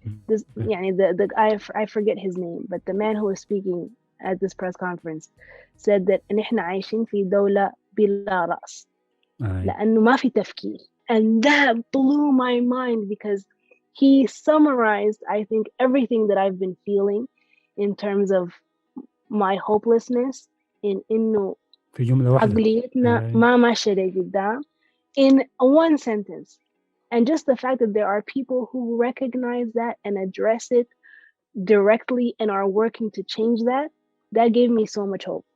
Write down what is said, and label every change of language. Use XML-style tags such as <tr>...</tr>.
<en>This, I forget his name, but the man who was speaking at this press conference said that</en> <ar>نحن عايشين في دولة بلا رأس لأنه ما في تفكير.</ar> <en>And that blew my mind because he summarized, I think, everything that I've been feeling in terms of my hopelessness in إنه</en> <ar>في جملة واحدة عقليتنا ما ماشية لقدام,</ar> <en>in one sentence. And just the fact that there are people who recognize that and address it directly and are working to change that, that gave me so much hope.</en>